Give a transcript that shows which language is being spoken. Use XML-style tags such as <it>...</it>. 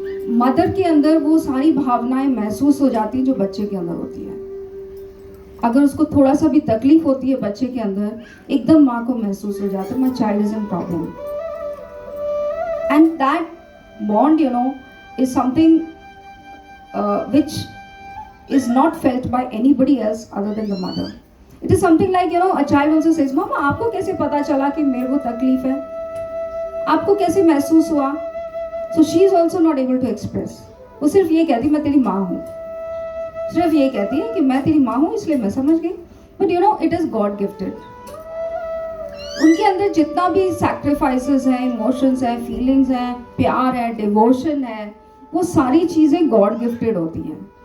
<hi>Mother के अंदर वो सारी भावनाएं महसूस हो जाती हैं जो बच्चे के अंदर होती है। अगर उसको थोड़ा सा भी तकलीफ होती है बच्चे के अंदर, एकदम माँ को महसूस हो जाता है</hi> <en>My child is in problem. And that bond is something which is not felt by anybody else other than the mother. It is something like, a child also says,</en> <hi>Mama, आपको कैसे पता चला कि मेरे को तकलीफ है? आपको कैसे महसूस हुआ?</hi> <en>So she is also not able to express.</en> <hi>वो सिर्फ ये कहती मैं तेरी माँ हूँ, सिर्फ ये कहती है कि मैं तेरी माँ हूँ इसलिए मैं समझ गई।</hi> <en>But it is God gifted.</en> <hi>उनके अंदर जितना भी sacrifices हैं, emotions हैं, feelings हैं, प्यार है, devotion है, वो सारी चीजें गॉड गिफ्टेड होती हैं।</hi>